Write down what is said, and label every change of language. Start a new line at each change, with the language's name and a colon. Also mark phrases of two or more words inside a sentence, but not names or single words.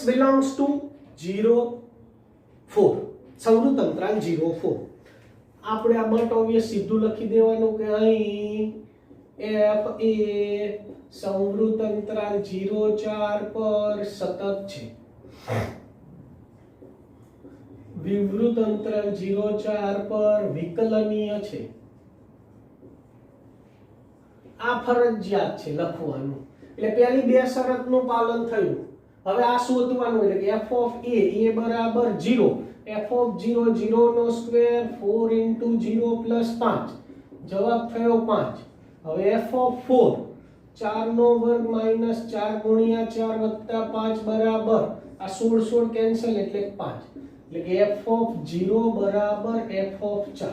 English: belongs to
Gujarati: 0 4 સંવૃત અંતરાલ 0 4 આપણે આ
English: but obvious
Gujarati: સીધું લખી દેવાનું કે અહીં f એ સંવૃત અંતરાલ 0 4 પર સતત છે, વિવૃત અંતરાલ 0 4 પર વિકલનીય છે. આ ફરજિયાત છે લખવાનું. એટલે પહેલી બે શરતનું પાલન થયું. હવે આ શોધવાનું એટલે કે
English: f of a
Gujarati: બરાબર 0
English: f of 0
Gujarati: 0 નો સ્ક્વેર
English: 4 into 0 plus 5
Gujarati: જવાબ થયો 5. હવે
English: f of 4
Gujarati: 4 નો વર્ગ minus 4 ગુણ્યા 4 વત્તા 5 બરાબર આ 16 16 કેન્સલ એટલે 5 એટલે કે
English: f of 0
Gujarati: બરાબર
English: f of 4.